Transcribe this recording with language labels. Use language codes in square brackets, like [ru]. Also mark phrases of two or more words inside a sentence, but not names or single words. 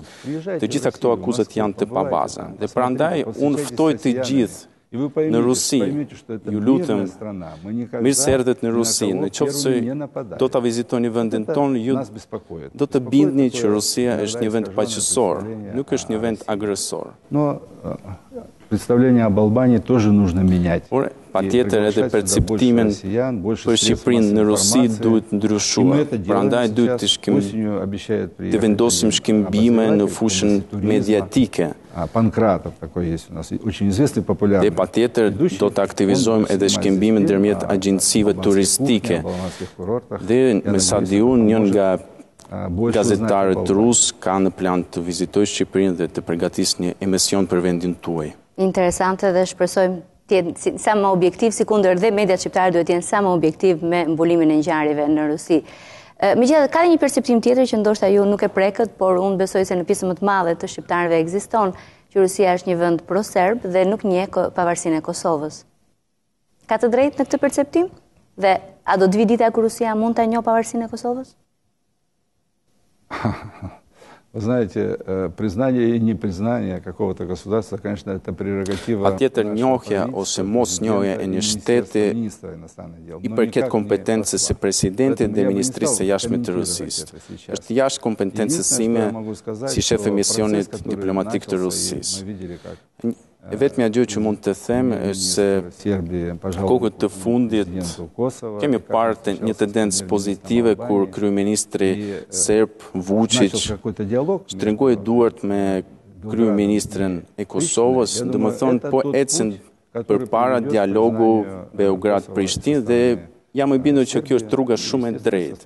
[sq] Të gjitha këto akuzat janë të pabaza. Dhe prandaj unë ftoj të gjithë në Rusi, ju lutem, mirë se erdhët në Rusi, në qoftë se do të vizitoni vendin tonë, ju do të bindni që Rusia është një vend paqësor, nuk është një vend agresor. [ru] Представление об Албании тоже нужно менять. [sq] Por, patjetër edhe perceptimin për Shqipërinë në Rusi duhet ndryshuar. Prandaj duhet të vendosim shkëmbime në fushën mediatike. [ru] Панкратов такой есть у нас, очень известный, популярный. [sq] Dhe patjetër do të aktivizojmë edhe shkëmbimin ndërmjet agjencive turistike. Dhe me sa di unë, njën nga gazetarët rus ka në plan të vizitoj Shqipërinë dhe të përgatis një emision për vendin tuaj. Interesante dhe shpresojmë tjetë sa më objektiv, si kundër dhe mediat shqiptare duhet jenë sa më objektiv me mbulimin e ngjarjeve në Rusi. Megjithatë, ka dhe një perceptim tjetër që ndoshta ju nuk e prekët, por unë besoj se në pjesën më të madhe të shqiptarëve ekziston që Rusia është një vend pro-serb dhe nuk njeh pavarësinë e Kosovës. Ka të drejtë në këtë perceptim? Dhe a do të vi dita kur Rusia mund ta njohë pavarësinë e Kosovës? [ru] Вы знаете, признание и непризнание какого-то государства, конечно, это прерогатива... [sq] Patjetër njohja ose mos njohja e një shteti i përket kompetencës së presidentit dhe ministrisë së jashtme të Rusisë. Është jashtë kompetencës sime si shef e misionit diplomatik të Rusisë. E vetmja gjë që mund të them është se kohët të fundit kemi parë një tendencë pozitive kur kryeministri serb Vučić shtrëngoi duart me kryeministrin e Kosovës, domethënë po ecën përpara dialogu Beograd-Prishtinë dhe jam i bindur që kjo është rruga shumë e drejtë.